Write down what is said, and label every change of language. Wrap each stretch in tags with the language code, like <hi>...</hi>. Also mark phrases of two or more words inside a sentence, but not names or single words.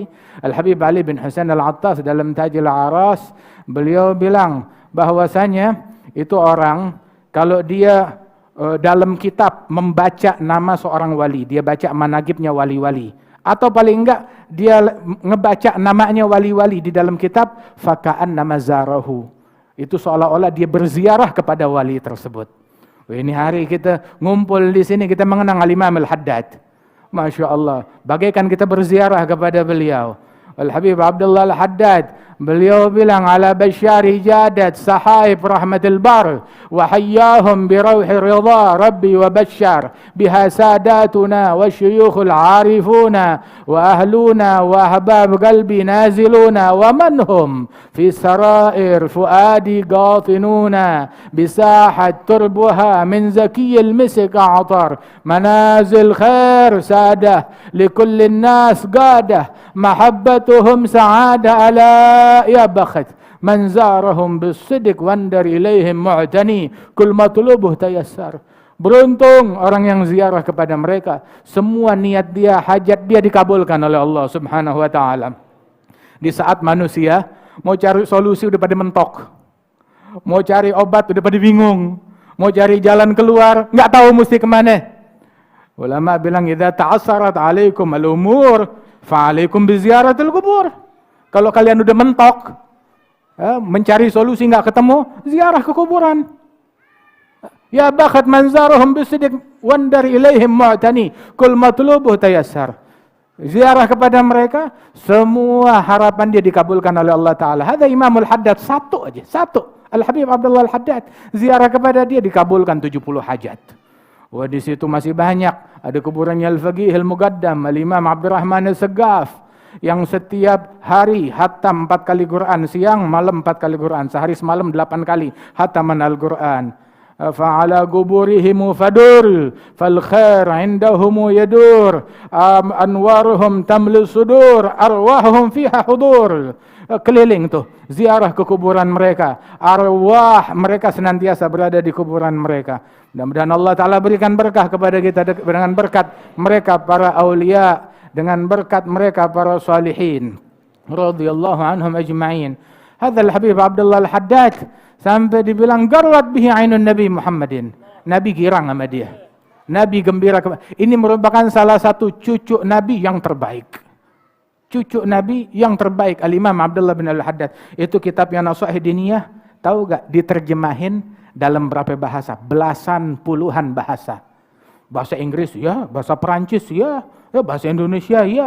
<id>Al-Habib Ali bin Husain Al-Attas dalam Tajil Aras, beliau bilang bahwasanya itu orang kalau dia dalam kitab membaca nama seorang wali, dia baca manaqibnya wali-wali, atau paling enggak dia ngebaca namanya wali-wali di dalam kitab,</id> <ar>فكأنما زاره.</ar> <id>Itu seolah-olah dia berziarah kepada wali tersebut. Ini hari kita ngumpul di sini, kita mengenang Al-Imam Al-Haddad.</id> <ar>ما شاء الله,</ar> <id>bagaikan kita berziarah kepada beliau. Al-Habib Abdullah Al-Haddad, beliau bilang,</id> <ar>ألا بشرى جادت سحائب رحمة البر وحياهم بروح رضا ربي وبشر بها ساداتنا وشيوخ العارفونا وأهلنا و أحباب قلبي نازلونا ومن هم في سرائر فؤادي قاطنونا بساحة تربها من زكي المسك أعطر منازل خير سادة لكل الناس غادة محبتهم سعادة ألا يا بخت من زارهم بصدق وانظر إليهم معطي كل مطلوبه تيسر.</ar> <id>Beruntung orang yang ziarah kepada mereka, semua niat dia, hajat dia dikabulkan oleh Allah</id> <ar>سبحانه وتعالى.</ar> <id>Di saat manusia mau cari solusi udah pada mentok, mau cari obat udah pada bingung, mau cari jalan keluar nggak tahu mesti kemana. Ulama bilang,</id> <ar>إذا تعسرت عليكم الأمور فعليكم بزيارة القبور.</ar> <id>Kalau kalian udah mentok, mencari solusi nggak ketemu, ziarah ke kuburan.</id> <ar>يا بخت من زارهم بصدق وانظر إليهم معطي كل مطلوبه تيسر.</ar> <id>Ziarah kepada mereka, semua harapan dia dikabulkan oleh Allah Ta'ala.</id> <ar>هذا إمام الحداد,</ar> <id>satu aja, satu. Al-Habib Abdullah Al-Haddad, ziarah kepada dia dikabulkan 70 hajat. Wah, di situ masih banyak. Ada kuburannya Al-Faqih Al-Muqaddam, Al-Imam Abdurrahman Al-Saggaf, yang setiap hari hatam 4 kali Quran, siang malam 4 kali Quran, sehari semalam 8 kali hataman Al-Quran.</id> <ar>فعلى قبورهم فدور فالخير عندهم يدور أنوارهم تملأ الصدور أرواحهم فيها حضور.</ar> <id>Keliling tuh, ziarah ke kuburan mereka, arwah mereka senantiasa berada di kuburan mereka. Mudah-mudahan Allah Ta'ala berikan berkah kepada kita dengan berkat mereka para awliya, dengan berkat mereka para salihin</id> <ar>رضي الله عنهم أجمعين.</ar> <id>Hadzal Habib Abdullah Al-Haddad sampai dibilang</id> <ar>قرت به عين النبي محمد.</ar> <id>Nabi girang sama dia. Nabi gembira. Ini merupakan salah satu cucu Nabi yang terbaik. Cucu Nabi yang terbaik, Al-Imam Abdullah bin Al-Haddad. Itu kitab yang Nasaih Diniyah, tahu gak diterjemahin dalam berapa bahasa? Belasan puluhan bahasa. Bahasa Inggris ya, bahasa Perancis ya, bahasa Indonesia ya.</id>